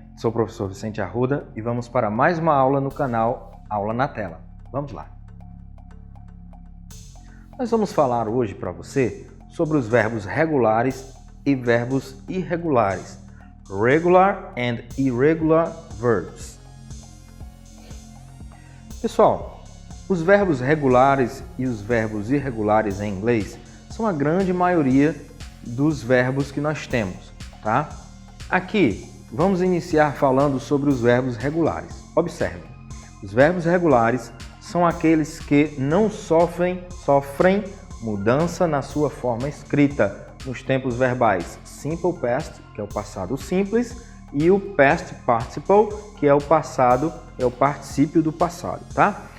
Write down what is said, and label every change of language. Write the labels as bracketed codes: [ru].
[pt] Sou o professor Vicente Arruda e vamos para mais uma aula no canal Aula na Tela. Vamos lá! Nós vamos falar hoje para você sobre os verbos regulares e verbos irregulares. [en] Regular and irregular verbs. [pt] Pessoal, os verbos regulares e os verbos irregulares em inglês são a grande maioria dos verbos que nós temos, tá? Aqui, vamos iniciar falando sobre os verbos regulares. Observem, os verbos regulares são aqueles que não sofrem mudança na sua forma escrita nos tempos verbais Simple Past, que é o passado simples, e o Past Participle, que é o particípio do passado, tá?